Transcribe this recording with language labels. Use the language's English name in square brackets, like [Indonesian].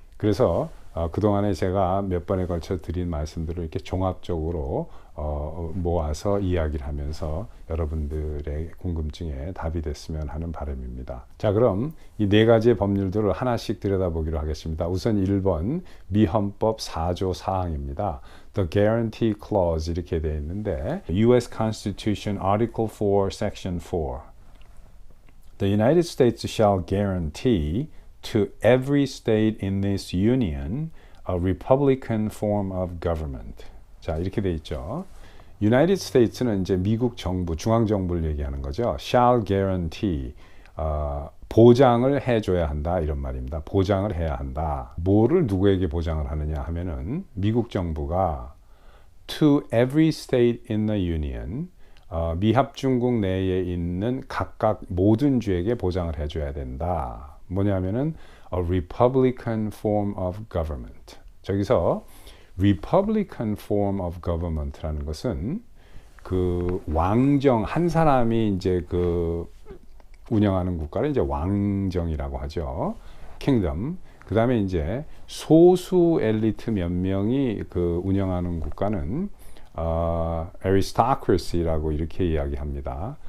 [Korean] 그래서 그동안에 제가 몇 번에 걸쳐 드린 말씀들을 이렇게 종합적으로 모아서 이야기를 하면서 여러분들의 궁금증에 답이 됐으면 하는 바람입니다. 자, 그럼 이 네 가지의 법률들을 하나씩 들여다보기로 하겠습니다. 우선 1번 미 헌법 4조 4항입니다. [English] The Guarantee Clause [Korean] 이렇게 되어 있는데, [English] U.S. Constitution Article 4, Section 4. The United States shall guarantee to every state in this union a republican form of government. [Korean] 자, 이렇게 돼 있죠. United States는 이제 미국 정부, 중앙 정부를 얘기하는 거죠. [English] Shall guarantee, [Korean] 보장을 해줘야 한다 이런 말입니다. 보장을 해야 한다. 뭐를 누구에게 보장을 하느냐 하면은 미국 정부가 [English] to every state in the union, [Korean] 미합중국 내에 있는 각각 모든 주에게 보장을 해줘야 된다. 뭐냐면은 [English] a republican form of government. [Korean] 저기서 [English] republican form of government [Korean] 라는 것은 왕정, 한 사람이 이제 운영하는 국가를 이제 왕정이라고 하죠. [English] kingdom. [Korean] 그 다음에 이제 소수 엘리트 몇 명이 운영하는 국가는 aristocracy라고 이렇게 이야기합니다.